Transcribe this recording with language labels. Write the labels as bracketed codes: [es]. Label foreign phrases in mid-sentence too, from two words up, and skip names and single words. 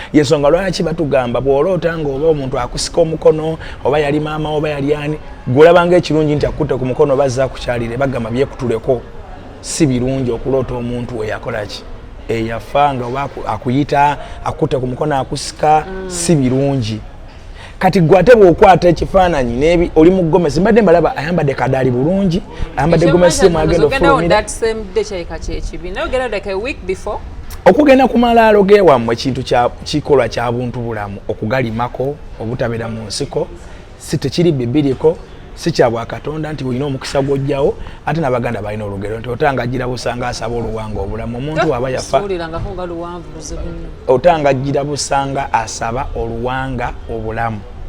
[lg] Y'ensonga lwaki batugamba bw'oloota nga oba omuntu akusika omukono, oba yali maama, oba yali ani, gw'olaba ng'ekirungi nti akutte ku mukono oba azze akukyalire, bagamba byekutuleko. Si birungi okuloota omuntu eyakola ki? Eyafa nga oba aku-, akuyita, akutte ku mukono akusika, Mm. si birungi. Kati gwe ate bw'okwata ekifaananyi n'ebi-, oli mu gomesi, mbadde mbalaba ayambadde kadaali bulungi, ayambadde Ekyo gomesi mmanyi mwagenda ogenda on ofulumira. [en] that same day [lg] kyayika kye kibi. Naye ogenda [en] like a week before? [lg] Okugenda ku malaalo ge wammwe kintu kya, kikolwa kya buntu bulamu, okugalimako, obutabeera mu nsiko, si tekiri bibiriko, si kya Bwakatonda nti olina omukisa gw'ojjawo, ate n'Abaganda balina olugero nti otangajjira busanga asaba oluwanga obulamu. Omuntu bw'aba yafa, Suulirangako nga luwanvu luzibu nnyo. otangajjira busanga asaba oluwanga obulamu.